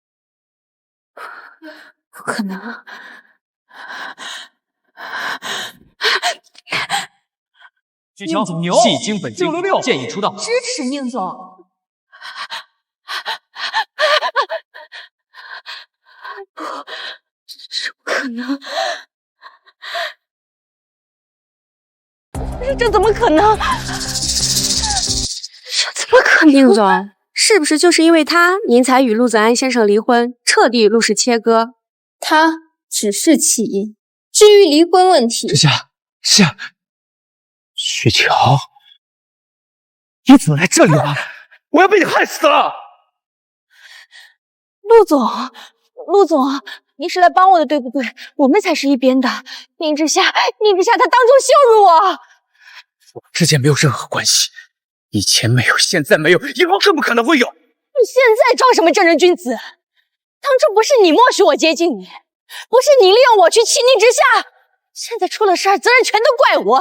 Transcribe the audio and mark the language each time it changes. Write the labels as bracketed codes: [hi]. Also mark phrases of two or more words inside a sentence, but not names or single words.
[zh] 不可能！劇情牛，戲精本精，666建議出道。支持寧總。能？这怎么可能？这怎么可能？宁总，是不是就是因为他，您才与陆子安先生离婚，彻底与陆氏切割？他只是起因，至于離婚問題，之夏，雪橋，你怎麼來這裡了？我要被你害死了！陸總，您是來幫我的，對不對？我們才是一邊的。寧之夏，他當眾羞辱我。我們之間沒有任何關係，以前沒有，現在沒有，以後更不可能會有。你現在裝什麼正人君子？當初不是你默許我接近你，不是你利用我去欺寧之夏，現在出了事兒，責任全都怪我。